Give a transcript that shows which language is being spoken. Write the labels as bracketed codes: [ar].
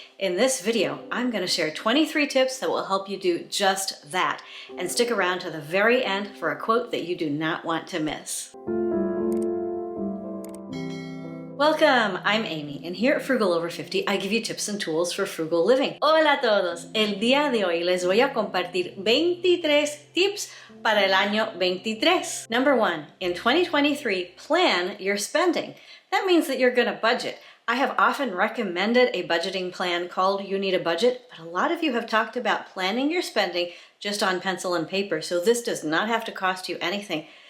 [en] In this video, I'm going to share 23 tips that will help you do just that. And stick around to the very end for a quote that you do not want to miss. Welcome, I'm Amy, and here at Frugal Over 50, I give you tips and tools for frugal living. [es] Hola a todos, el día de hoy les voy a compartir 23 tips para el año 23. [en] Number 1, in 2023, plan your spending. That means that you're going to budget. I have often recommended a budgeting plan called You Need a Budget, but a lot of you have talked about planning your spending just on pencil and paper, so this does not have to cost you anything.